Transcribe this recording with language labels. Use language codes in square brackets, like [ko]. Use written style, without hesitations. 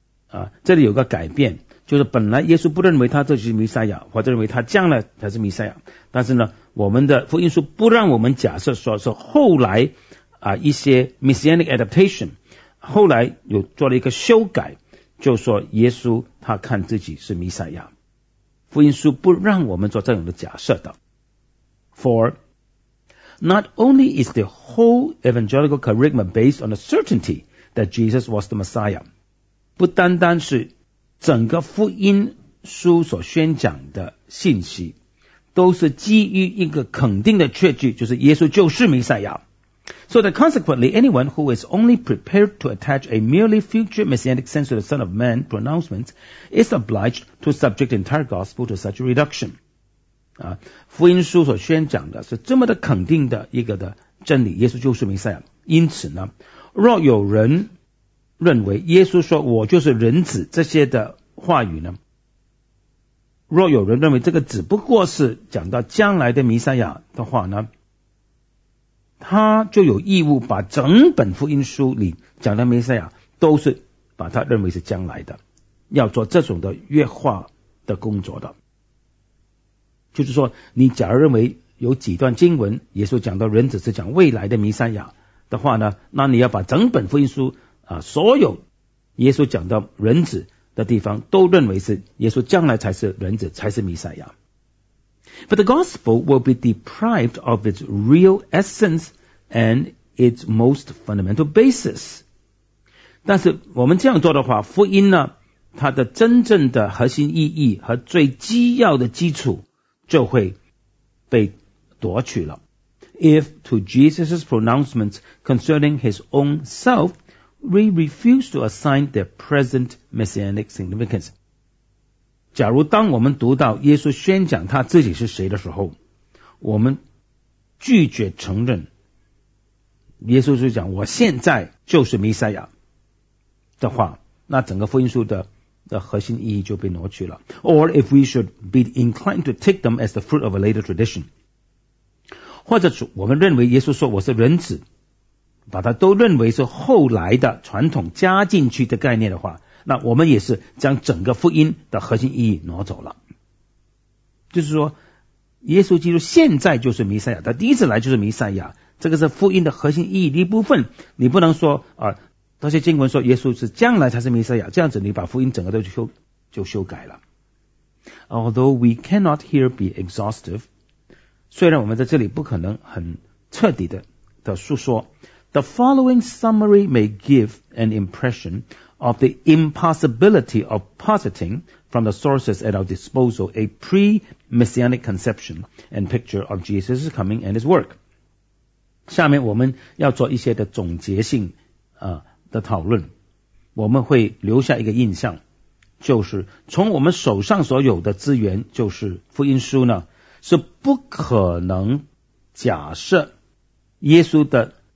[zh] 啊，这里有个改变，就是本来耶稣不认为他这是弥赛亚，或者认为他将来才是弥赛亚，但是呢，我们的福音书不让我们假设说是后来啊一些 [en] messianic adaptation， [zh] 后来有做了一个修改，就说耶稣他看自己是弥赛亚，福音书不让我们做这种的假设的。 [en] For not only is the whole evangelical kerygma based on the certainty that Jesus was the Messiah。 [zh] 不单单是整个福音书所宣讲的信息都是基于一个肯定的确据，就是耶稣就是弥赛亚。 [en] So that consequently, anyone who is only prepared to attach a merely future messianic sense to the Son of Man pronouncements is obliged to subject the entire gospel to such a reduction. [zh] 啊，福音书所宣讲的是这么的肯定的一个的真理，耶稣就是弥赛亚。因此呢，若有人认为耶稣说我就是人子这些的话语呢，若有人认为这个只不过是讲到将来的弥赛亚的话呢，他就有义务把整本福音书里讲的弥赛亚都是把他认为是将来的，要做这种的约化的工作的。就是说你假如认为有几段经文耶稣讲到人子是讲未来的弥赛亚的话呢，那你要把整本福音书啊，所有耶稣讲到人子的地方都认为是耶稣将来才是人子，才是弥赛亚。 [en] But the gospel will be deprived of its real essence and its most fundamental basis. [zh] 但是我们这样做的话，福音呢它的真正的核心意义和最基要的基础就会被夺取了。 [en] If to Jesus' pronouncements concerning his own selfWe refuse to assign their present messianic significance. [zh] 假如当我们读到耶稣宣讲他自己是谁的时候，我们拒绝承认耶稣就讲我现在就是弥赛亚的话，那整个福音书 的核心意义就被挪去了。 [en] Or if we should be inclined to take them as the fruit of a later tradition. [zh] 或者我们认为耶稣说我是人子，把它都认为是后来的传统加进去的概念的话，那我们也是将整个福音的核心意义挪走了。就是说耶稣基督现在就是弥赛亚，他第一次来就是弥赛亚，这个是福音的核心意义的一部分。你不能说啊，这些经文说耶稣是将来才是弥赛亚，这样子你把福音整个都修改了。 [en] Although we cannot here be exhaustive, [zh] 虽然我们在这里不可能很彻底的述说， [en] the following summary may give an impression of the impossibility of positing from the sources at our disposal a pre-messianic conception and picture of Jesus' coming and his work. [zh] 下面我们要做一些的总结性的讨论，我们会留下一个印象，就是从我们手上所有的资源，就是福音书呢，是不可能假设耶稣的